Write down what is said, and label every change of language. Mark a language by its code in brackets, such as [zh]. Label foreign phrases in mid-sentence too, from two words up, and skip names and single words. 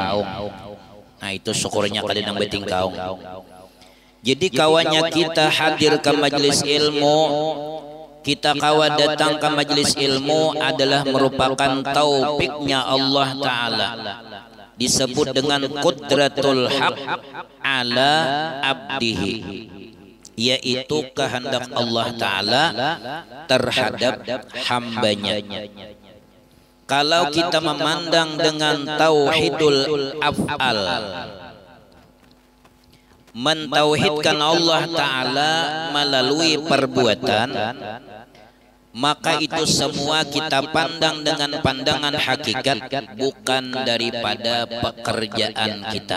[id] Nah itu syukurnya kada nang beting kaung. Jadi kawannya kita hadir ke majelis ilmu, kita kawan datang ke majelis ilmu adalah merupakan taufiknya Allah Ta'ala. Disebut dengan [ar] qudratul haq ala abdihi, [id] yaitu kehendak Allah Ta'ala terhadap hambanya. Kalau kita memandang dengan [ar] tauhidul af'al, [id] mentauhidkan Allah Ta'ala melalui perbuatan, maka itu semua kita pandang dengan pandangan hakikat, bukan daripada pekerjaan kita.